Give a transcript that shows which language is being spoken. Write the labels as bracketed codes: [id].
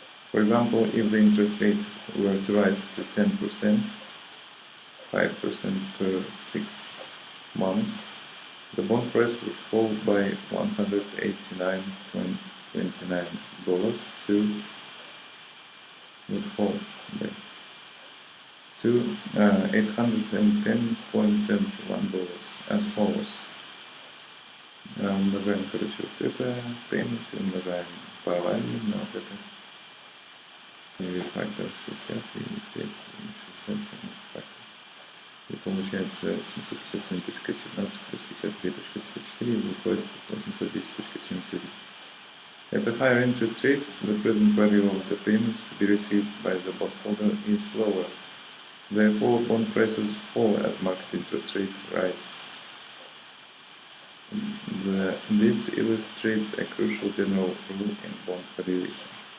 [en] For example, if the interest rate were to rise to 10%, 5% per 6 months, the bond price would fall by $189.29 to $810.71 as follows. [ru] Умножаем, короче, вот это payment, умножаем par value на вот это. [en] PV factor 60 [ru] и [en] 5, 60 factor. [ru] получается 757.17 плюс 53.54 выходит 810.71. [en] At a higher interest rate, the present value of the payments to be received by the bondholder is lower. Therefore, bond prices fall as market interest rate rises. This illustrates a crucial general rule in bond valuation.